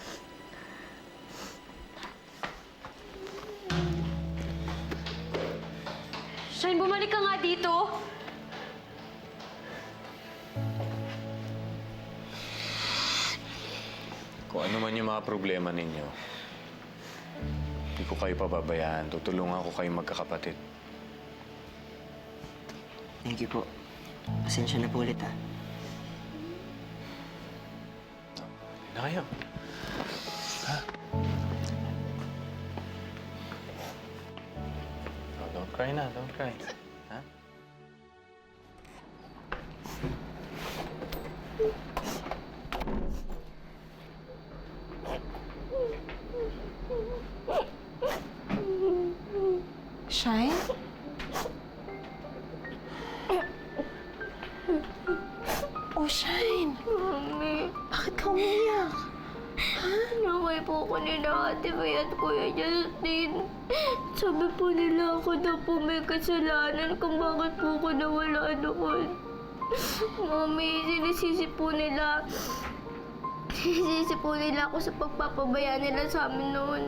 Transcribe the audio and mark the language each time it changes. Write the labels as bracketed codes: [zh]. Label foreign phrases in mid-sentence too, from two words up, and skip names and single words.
[tl] Shine, bumalik ka nga dito! Kung ano man yung mga problema ninyo, hindi ko kayo pababayaan. Tutulungan ko kayo magkakapatid. [en] Thank you [tl] po. Pasensya na po ulit, ha? Na kayo. Ha? [en] Oh, don't cry na, don't cry. Ha? [tl] Shine? Oh, Shine. Mami, Bakit ka umiyak? naway po ko nila Ate May at Kuya Justin. Sabi po nila ako daw po may kasalanan kung bakit po ko nawala noon. Mami, sinisisi po nila ako sa pagpapabaya nila sa amin noon.